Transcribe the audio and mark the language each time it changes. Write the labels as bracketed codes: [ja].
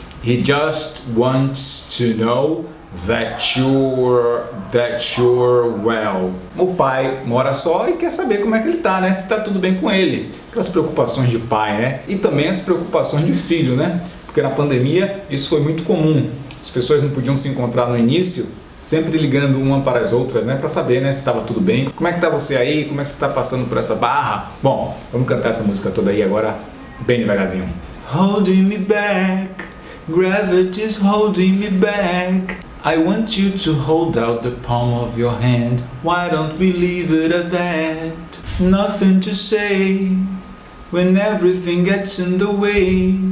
[en] He just wants to know that you're well. [pt] O pai mora só e quer saber como é que ele tá, né? Se tá tudo bem com ele. Aquelas preocupações de pai, né? E também as preocupações de filho, né? Porque na pandemia isso foi muito comum. As pessoas não podiam se encontrar no início, sempre ligando uma para as outras, né? Para saber, né? Se estava tudo bem. Como é que tá você aí? Como é que você tá passando por essa barra? Bom, vamos cantar essa música toda aí agora, bem devagarzinho. [en] holding me back, gravity's holding me back. I want you to hold out the palm of your hand. Why don't we leave it at that? Nothing to say when everything gets in the way.